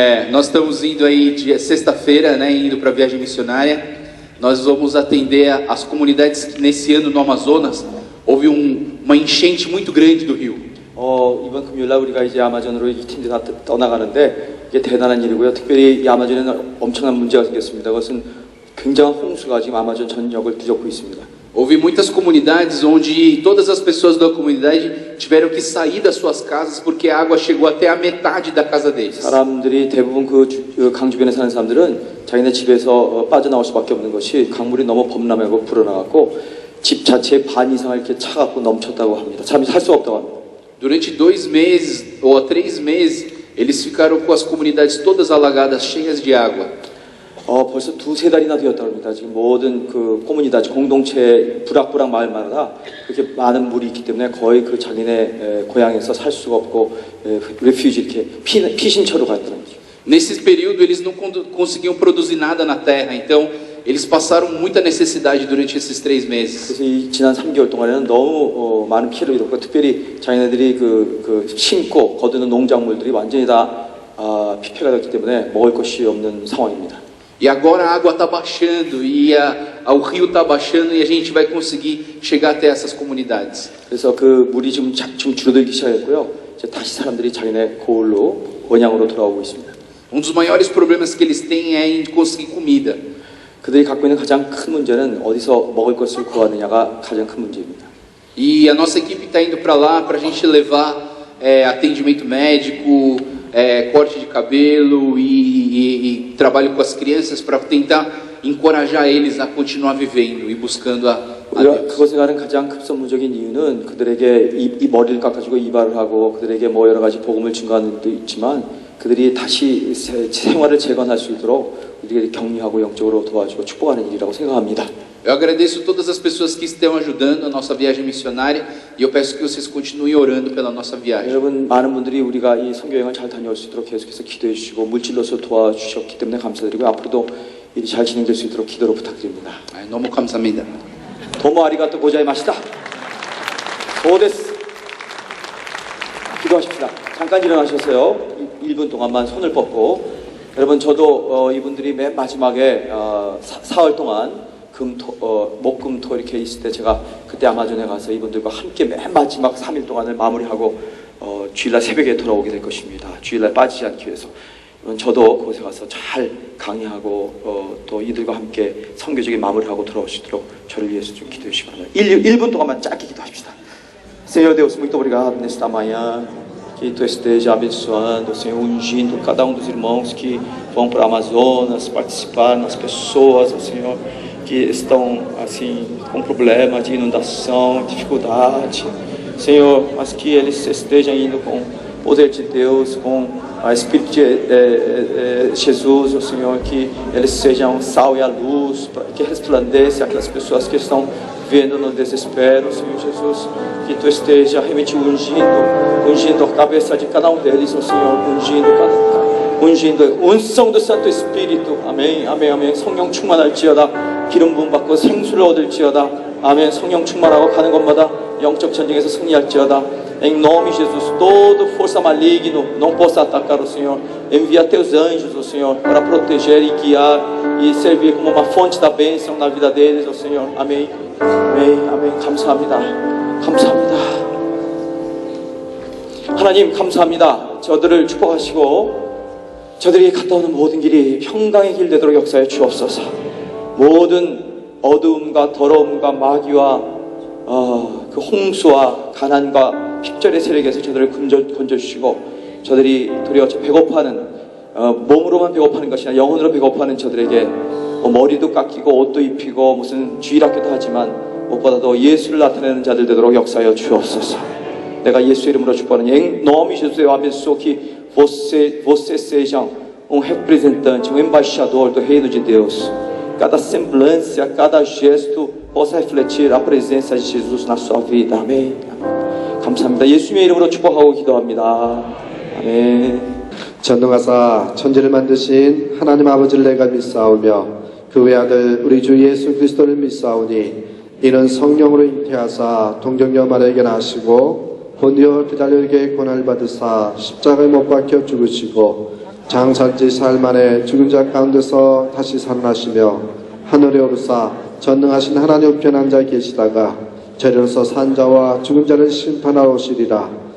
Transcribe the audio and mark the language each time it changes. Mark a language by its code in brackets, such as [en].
[pt] Nós estamos indo aí sexta-feira, né, indo para a viagem missionária. Nós vamos atender as comunidades que nesse ano no Amazonas houve uma enchente muito grande do rio. [ko] 이번 금요일날 우리가 이제 아마존으로 이 팀들이 다 떠나가는데 이게 대단한 일이고요. 특별히 이 아마존에는 엄청난 문제가 생겼습니다. 그것은 굉장한 홍수가 지금 아마존 전역을 뒤덮고 있습니다. [pt] Houve muitas comunidades onde todas as pessoas da comunidade tiveram que sair das suas casas porque a água chegou até a metade da casa deles. [ko] 사람들이 대부분 그 강 주변에 사는 사람들은 자기네 집에서 빠져나올 수밖에 없는 것이 강물이 너무 범람하고 불어나갔고 집 자체의 반 이상을 이렇게 차갖고 넘쳤다고 합니다. 잠이 살 수 없다고 합니다. [pt] Durante 2 meses ou 3 meses eles ficaram com as comunidades todas alagadas, cheias de água. [ko] 벌써 2-3 달이나 되었다고 합니다. 지금 모든 그 코뮤니티 공동체 부락부락 마을마다 그렇게 많은 물이 있기 때문에 거의 그 자기네 고향에서 살 수가 없고 레퓨지 이렇게 피신처로 갔다는 거죠. [pt] Nesse período eles não conseguiam produzir nada na terra, então eles passaram muita necessidade durante esses 3 meses. [ko] 그래서 이 지난 3개월 동안에는 너무 많은 피해를 입었고 특별히 자기네들이 그 심고 거두는 농작물들이 완전히 다 피폐가 됐기 때문에 먹을 것이 없는 상황입니다. [pt] E agora a água está baixando e o rio está baixando e a gente vai conseguir chegar até essas comunidades. [ko] 그래서 그 물이 좀 줄어들기 시작했고요. 이제 다시 사람들이 자기네 고을로 원양으로 돌아오고 있습니다. [pt] Dos maiores problemas que eles têm é em conseguir comida. [ko] 그들이 갖고 있는 가장 큰 문제는 어디서 먹을 것을 구하느냐가 가장 큰 문제입니다. [pt] E a nossa equipe está indo para lá para a gente levar atendimento médico, corte de cabelo e trabalho com as crianças para tentar encorajar eles a continuar vivendo e buscando a Deus. [ko] 그것에 가는 가장 급선무적인 이유는 그들에게 이 머리를 깎아주고 이발을 하고 그들에게 뭐 여러 가지 복음을 증거하는 것도 있지만 그들이 다시 생활을 재건할 수 있도록 우리에게 격려하고 영적으로 도와주고 축복하는 일이라고 생각합니다. [pt] Eu agradeço todas as pessoas que estão ajudando a nossa viagem missionária e eu peço que vocês continuem orando pela nossa viagem. [ko] 여러분 많은 분들이 우리가 이 선교여행을 잘 다녀올 수 있도록 계속해서 기도해 주시고 물질로서 도와주셨기 때문에 감사드리고 앞으로도 일이 잘 진행될 수 있도록 기도로 부탁드립니다. 너무 감사합니다. [ja] 도모 아리가또 고자이마시다. 소데스. [ko] 기도하십시다. 잠깐 일어나셔서요. 1분 동안만 손을 뻗고 여러분 저도 이분들이 맨 마지막에 사흘 동안 목금토 이렇게 있을 때 제가 그때 아마존에 가서 이분들과 함께 맨 마지막 3일 동안을 마무리하고 주일날 새벽에 돌아오게 될 것입니다. 주일날 빠지지 않기 위해서. 저도 그곳에 가서 잘 강의하고 또 이들과 함께 선교적인 마무리하고 돌아올 수 있도록 저를 위해서 좀 기도해 주시기 바랍니다. 1분 동안만 짧게 기도합시다. [pt] Senhor Deus, muito obrigado nesta manhã. Que Tu esteja abençoando, Senhor, ungindo cada dos irmãos que vão para o Amazonas participar, nas pessoas, Senhor, que estão assim com problema de inundação, dificuldade, Senhor, mas que eles estejam indo com o poder de Deus, com o Espírito de Jesus, o Senhor, que eles sejam sal e a luz, que resplandeça aquelas pessoas que estão vendo no desespero, Senhor Jesus, que Tu esteja realmente ungindo a cabeça de cada deles, o Senhor, ungindo unção do Santo Espírito, amém, amém, amém. [ko] 성령 충만할지어다, 기름 부음 받고 생수를 얻을지어다, 아멘. 성령 충만하고 가는 곳마다 영적 전쟁에서 승리할지어다. [pt] Em nome de Jesus, toda força maligna não possa atacar o Senhor. Envia teus anjos, o Senhor, para proteger e guiar e servir como uma fonte da bênção na vida deles, o Senhor. Amém. Amém. Amém. [ko] 감사합니다. 감사합니다. 하나님 감사합니다. 저들을 축복하시고 저들이 갔다 오는 모든 길이 평강의 길 되도록 역사해 주옵소서. 모든 어두움과 더러움과 마귀와 그 홍수와 가난과 핍절의 세력에서 저들을 건져주시고 저들이 도리어 배고파하는 몸으로만 배고파하는 것이 아니라 영혼으로 배고파하는 저들에게 머리도 깎이고 옷도 입히고 무슨 주일학교도 하지만 무엇보다도 예수를 나타내는 자들 되도록 역사하여 주옵소서. 내가 예수 이름으로 축복하는 [pt] em nome de Jesus eu abençoo que você seja representante, embaixador do reino de Deus. Cada semblância, cada gesto possa refletir a presença de Jesus na sua vida. [ko] 아멘. 감사합니다. 예수님의 이름으로 축복하고 기도합니다. 아멘. 전능하사 천지를 만드신 하나님 아버지를 내가 믿사오며 그 외아들 우리 주 예수 그리스도를 믿사오니 이는 성령으로 잉태하사 동정녀 마리아에게 나시고 본디오 피라토에게 고난을 받으사 십자가에 못 박혀 죽으시고 장사지 사흘 만에 죽은 자 가운데서 다시 살아나시며 하늘에 오르사 전능하신 하나님 우편 앉아 계시다가 저리로서 산 자와 죽은 자를 심판하러 오시리라.